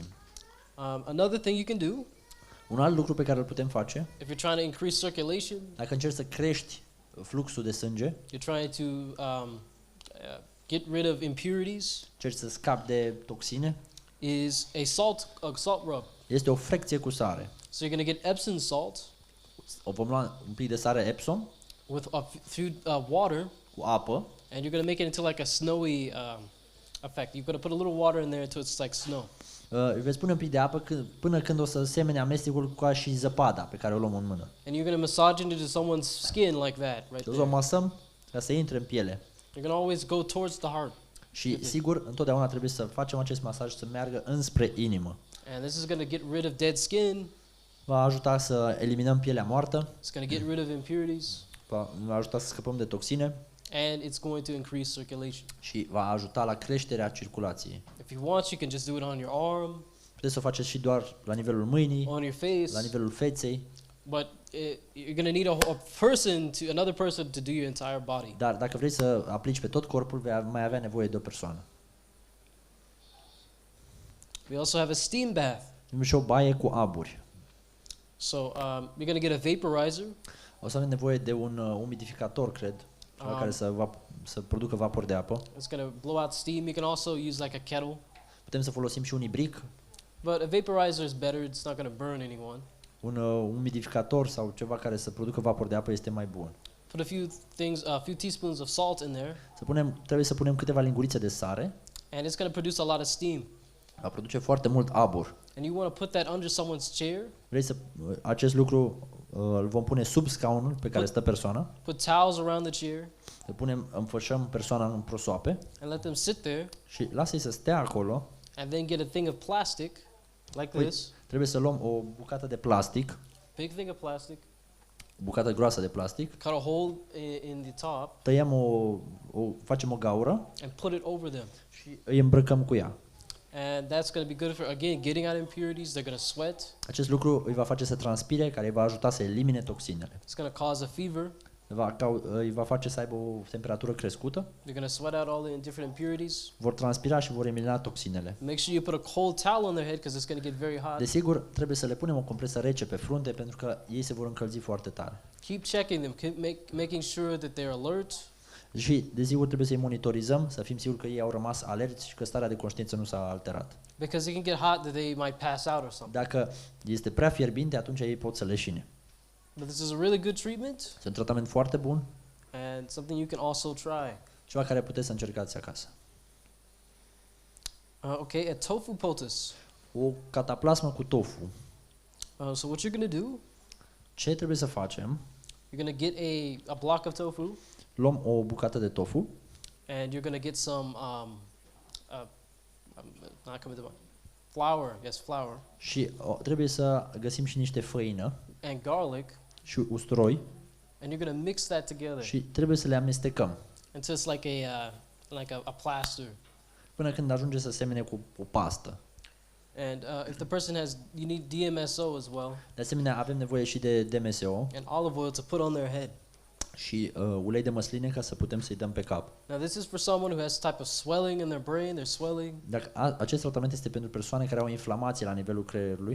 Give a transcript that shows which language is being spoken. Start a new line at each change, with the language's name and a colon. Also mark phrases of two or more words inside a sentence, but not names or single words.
English: Another thing you can do,
Romanian: Un alt lucru pe care îl putem face,
English: if you're trying to increase circulation,
Romanian: dacă încerci să crești fluxul de sânge,
English: you're trying to get rid of impurities,
Romanian: încerci să scapi de toxine,
English: is a salt rub.
Romanian: Este o frecție cu sare.
English: So you're going to get Epsom salt
Romanian: O vom lua un pic de sare Epsom
English: with a few water,
Romanian: cu apă
English: and you're going to make it into like a snowy effect. You're going to put a little water in there until it's like snow.
Romanian: îi veți pune un pic de apă până când o să semene amestecul ca și zăpada pe care o luăm în mână.
English: And you're going to massage into someone's skin like that, right
Romanian: O să o
English: there.
Romanian: masăm ca să intre în piele.
English: You're going to always go towards the heart.
Romanian: Și sigur, întotdeauna trebuie să facem acest masaj să meargă înspre inimă.
English: And this is going to get rid of dead skin.
Romanian: Va ajuta să eliminăm pielea moartă,
English: It's going to get rid of impurities.
Romanian: va ajuta să scăpăm de toxine
English: And it's going to increase circulation.
Romanian: și va ajuta la creșterea circulației.
English: If you want, you can just do it on your arm,
Romanian: Puteți să o faceți și doar la nivelul mâinii,
English: on your face.
Romanian: la nivelul feței,
English: But you're going to need another person to do your entire body.
Romanian: dar dacă vrei să aplici pe tot corpul, vei mai avea nevoie de o persoană.
English: We also have a steam bath.
Romanian: Avem și o baie cu aburi.
English: So you're going to get a vaporizer.
Romanian: O să avem nevoie de un umidificator, cred, ceva care să producă vapor de apă.
English: It's going to blow out steam. You can also use like a kettle.
Romanian: Putem să folosim și un ibric,
English: But a vaporizer is better. It's not going to burn anyone.
Romanian: un umidificator sau ceva care să producă vapor de apă este mai bun.
English: Put a few teaspoons of salt in there,
Romanian: Trebuie să punem câteva lingurițe de sare,
English: and it's going to produce a lot of steam.
Romanian: va produce foarte mult abur.
English: And you want to put that under someone's chair.
Romanian: Vrei să acest lucru îl vom pune sub scaunul pe care stă persoana,
English: Put towels around the chair
Romanian: înfășăm persoana în prosoape
English: and let them sit there,
Romanian: și lasă-i să stea acolo.
English: and then get a thing of plastic like
Romanian: Păi,
English: this.
Romanian: trebuie să luăm o bucată de plastic,
English: Big thing of plastic.
Romanian: o bucată groasă de plastic,
English: Cut a hole in the top
Romanian: tăiem facem o gaură
English: and put it over them.
Romanian: și îi îmbrăcăm cu ea.
English: And that's going to be good for, again, getting out impurities. They're going to sweat.
Romanian: Acest lucru îi va face să transpire, care îi va ajuta să elimine toxinele.
English: It's going to cause a fever.
Romanian: Îi va face să aibă o temperatură crescută,
English: They're going to sweat out all the different impurities.
Romanian: vor transpira și vor elimina toxinele.
English: Make sure you put a cold towel on their head because it's going to get very hot.
Romanian: Desigur, trebuie să le punem o compresă rece pe frunte pentru că ei se vor încălzi foarte tare.
English: Keep checking them, keep making sure that they're alert.
Romanian: Și, desigur, trebuie să-i monitorizăm, să fim siguri că ei au rămas alerți și că starea de conștiință nu s-a alterat.
English: Because it can get hot that they might pass out or something.
Romanian: Dacă este prea fierbinte, atunci ei pot să leșine.
English: But this is a really good treatment
Romanian: Este un tratament foarte bun,
English: and something you can also try.
Romanian: ceva care puteți să încercați acasă.
English: Okay, a tofu poultice.
Romanian: O cataplasmă cu tofu.
English: So what you're going to do,
Romanian: Ce trebuie să facem?
English: you're going to get a block of tofu
Romanian: Luăm o bucată de tofu,
English: and you're going to get some, not coming to mind, flour, yes, flour,
Romanian: și trebuie să găsim și niște făină
English: and garlic,
Romanian: și usturoi
English: and you're going to mix that together
Romanian: și trebuie să le amestecăm
English: until it's like a plaster.
Romanian: până când ajunge să semene cu o pastă.
English: And if the person you need DMSO as well,
Romanian: De asemenea, avem nevoie și de DMSO
English: and olive oil to put on their head.
Romanian: și ulei de măsline ca să putem să-i dăm pe cap.
English: Now this is for someone who has type of swelling in their brain, they're swelling.
Romanian: Dacă acest tratament este pentru persoane care au inflamație la nivelul creierului,